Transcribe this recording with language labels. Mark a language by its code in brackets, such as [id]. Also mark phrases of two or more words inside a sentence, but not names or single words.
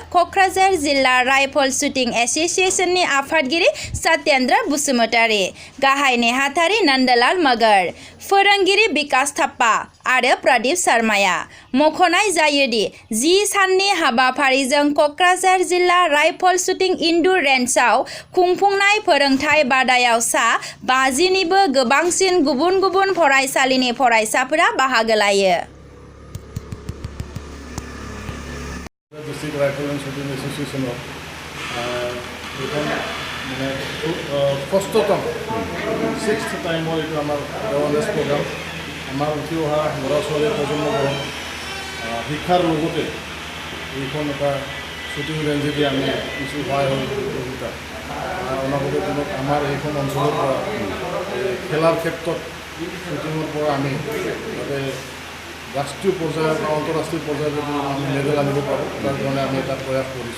[brx] क'क्राझार जिल्ला राइफल शुटिं एस'सिएशननि आफादगिरि सत्येंद्र बसुमतारी, गाहाय नेहाथारि नंदलाल मगर, फोरोंगिरि विकास थाप्पा आरो प्रदीप शर्माया मख'नाय जायोदि 10 साननि हाबाफारिजों क'क्राझार जिल्ला राइफल शुटिं इनडुर रेन्जआव खुंफुंनाय फोरोंथाय बादायाव सा 50निबो गोबांसिन गुबुन गुबुन फरायसालिनि फरायसाफोरा बाहागो लायो। [as] डिस्ट्रिक्ट राइफल एंड शूटिंग एसोसिएशन মানে কষ্টতম 6th টাইমৰ এইটো আমাৰ [en] awareness program [as] আমাৰ উঠি অহা ল'ৰা ছোৱালীৰ প্ৰজন্মবোৰক শিক্ষাৰ লগতে এইখন এটা শ্বুটিং ৰেঞ্জেদি আমি কিছু সহায় সহযোগিতা অনাগত দিনত আমাৰ এইখন অঞ্চলৰ পৰা খেলাৰ ক্ষেত্ৰত শ্বুটিঙৰ পৰা আমি যাতে ৰাষ্ট্ৰীয় পৰ্যায়ৰ বা আন্তঃৰাষ্ট্ৰীয় পৰ্যায়ত যদি আমি মেডেল আনিব পাৰোঁ তাৰ কাৰণে আমি এটা প্ৰয়াস কৰিছোঁ।